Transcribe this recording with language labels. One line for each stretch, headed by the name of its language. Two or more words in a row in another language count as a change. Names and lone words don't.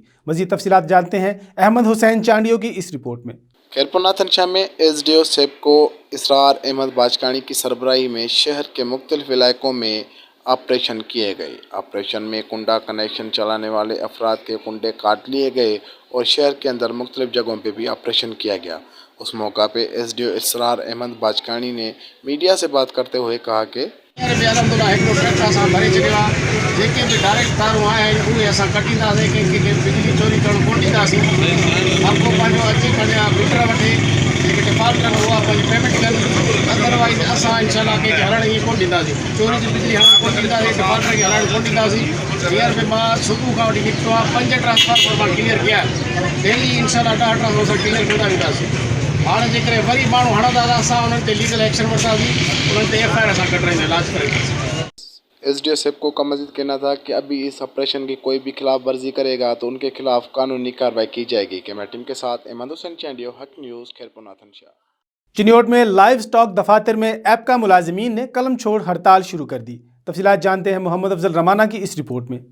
Urdu: مزید تفصیلات جانتے ہیں احمد حسین چانڈیو کی اس رپورٹ میں. خیرپور ناتھن شاہ میں SDO سیپکو اسرار احمد باجکانی کی سربراہی میں شہر کے مختلف علاقوں میں آپریشن کیے گئے. آپریشن میں کنڈا کنکشن چلانے والے افراد کے کنڈے کاٹ لیے گئے اور شہر کے اندر مختلف جگہوں پہ بھی آپریشن کیا گیا. اس موقع پہ SDO اسرار احمد باجکانی نے میڈیا سے بات کرتے ہوئے کہا کہ
Sindhi: जेके बि डायरेक्ट तारूं आहिनि उहे असां कटींदासीं, कंहिंखे बिजली चोरी करणु कोन ॾींदासीं। हर को पंहिंजो अची पंहिंजा मीटर वठे, जेके डिफॉल्ट कनि उहा पंहिंजी पेमेंट कनि, अदरवाइज़ असां इनशाला कंहिंखे हलणु ईअं कोन ॾींदासीं, चोरी जी बिजली हलणु कोन ॾींदासीं, डिफॉल्टर खे हलणु कोन ॾींदासीं। हींअर बि मां सुबुह खां वठी निकितो आहे, 5 ट्रांसफार्मर मां क्लियर कया, डेली इनशाला 10 ट्रांसफार्मर क्लियर कंदा वेंदासीं। हाणे जेकॾहिं वरी माण्हू हणंदा त असां उन्हनि ते
English: legal action
Sindhi: वठंदासीं, उन्हनि ते FIR असां कढाईंदा, इलाज कराईंदासीं।
Urdu: SDO سیپکو کا مزید کہنا تھا کہ ابھی اس آپریشن کی کوئی بھی خلاف ورزی کرے گا تو ان کے خلاف قانونی کارروائی کی جائے گی. کیمرہ ٹیم کے ساتھ احمد حسین چانڈیو، حق نیوز، خیرپور ناتھن شاہ. چنیوٹ میں
English: live stock
Urdu: دفاتر میں ایپکا ملازمین نے قلم چھوڑ ہڑتال شروع کر دی. تفصیلات جانتے ہیں محمد افضل رمانہ کی اس رپورٹ میں.